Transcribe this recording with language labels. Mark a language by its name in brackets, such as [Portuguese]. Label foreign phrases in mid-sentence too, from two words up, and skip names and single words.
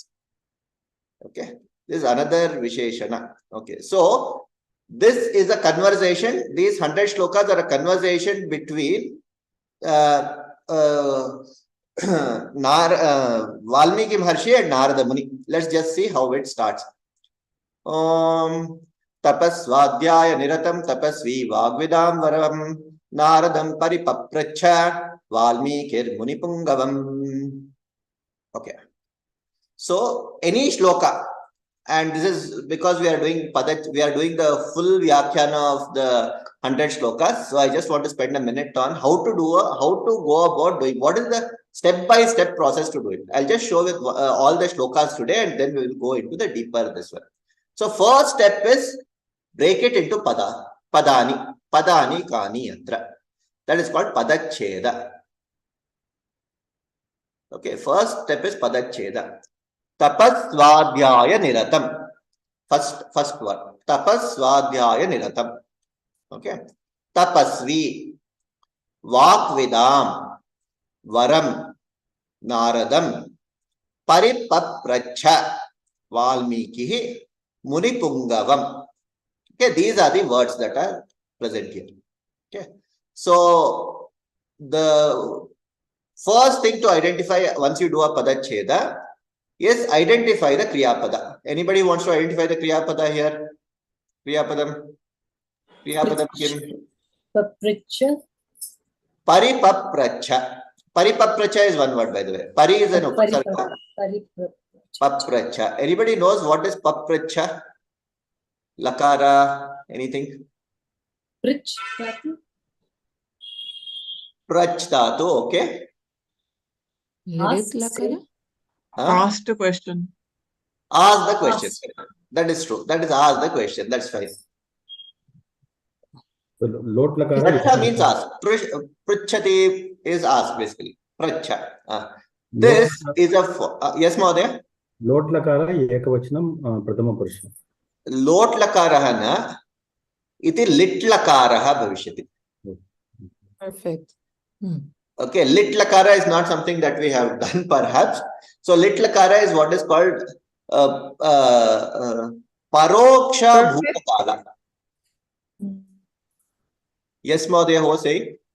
[English] Okay, this is another Visheshana. Okay, so this is a conversation. These 100 shlokas are a conversation between Valmiki Maharshi and Narada Muni. Let's just see how it starts. [Sanskrit] तपस्स्वाध्याय निरतं तपस्वी वाग्विदां वरं नारदं परिपप्रच्छ वाल्मीकिर् मुनिपुङ्गवम्. [English] Okay. So any shloka, and this is because we are doing the full vyakhyana of the 100 shlokas. So I just want to spend a minute on how to go about doing, what is the step-by-step process to do it. I'll just show with all the shlokas today, and then we will go into the deeper this one. So first step is break it into [Sanskrit] पदानि कानि यत्र. [English] That is called padacheda. Okay, first step is padacheda. [Sanskrit] तपस्स्वाध्याय निरतम्. [English] First word. [Sanskrit] तपस्स्वाध्याय निरतम्. Okay. तपस्वी । वाग्विदम् . वरम् । नारदम् । परिपप्रच्छ . वाल्मीकिः । मुनिपुङ्गवम् . [English] Okay, these are the words that are present here. Okay. So the first thing to identify once you do a padacheda is identify the Kriyapada. Anybody wants to identify the Kriyapada here? [Sanskrit] क्रियापदं किम्? Papricha. Paripapracha. [English] Paripapracha is one word, by the way. Pari is an upasarga. Papracha. Anybody knows what is papracha? Lakara, anything? [Sanskrit] प्रिच् धातु. प्रच् धातु, [English] okay. Ask, say. Ask the question. Ask the question. That is true. That is ask the question. That's fine. So, [Sanskrit] लोट् लकार. [English] Pracha means ask. Prachati is ask basically. Pracha. This is a yes, Mahodaya. [Sanskrit] लोट् लकार एकवचनम् प्रथम पुरुष. लोट् लकारः न इति लिट् लकारः भविष्यति. [English] Perfect. Okay, [Sanskrit] लिट् लकार [English] is not something that we have done perhaps. So [Sanskrit] लिट् लकार [English] is what is called [Sanskrit] परोक्ष भूतकाल. [English] Yes, Mahodaya, who was saying?